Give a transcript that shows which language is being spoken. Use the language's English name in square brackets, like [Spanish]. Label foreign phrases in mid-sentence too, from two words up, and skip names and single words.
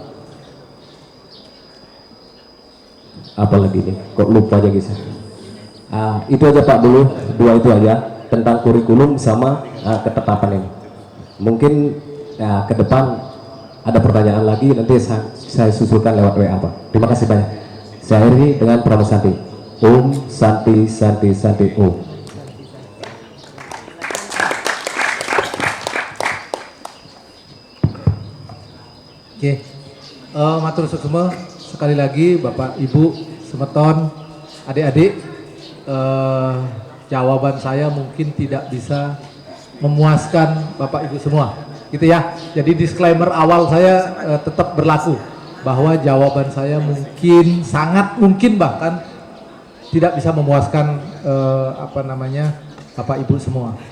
[Indonesian] Apalagi nih, kok lupa aja guys. Itu aja Pak dulu, dua itu aja tentang kurikulum sama ketetapan ini. Mungkin ke depan ada pertanyaan lagi, nanti saya susulkan lewat WA Pak. Terima kasih banyak. Saya akhiri dengan Pramu Santi. [Sanskrit] Om Santi Santi Santi Om. [Indonesian] Oke, [Balinese] matur suksema [Indonesian] sekali lagi Bapak Ibu Semeton, adik-adik, jawaban saya mungkin tidak bisa memuaskan Bapak Ibu semua, gitu ya. Jadi disclaimer awal saya tetap berlaku bahwa jawaban saya mungkin, sangat mungkin bahkan tidak bisa memuaskan Bapak Ibu semua.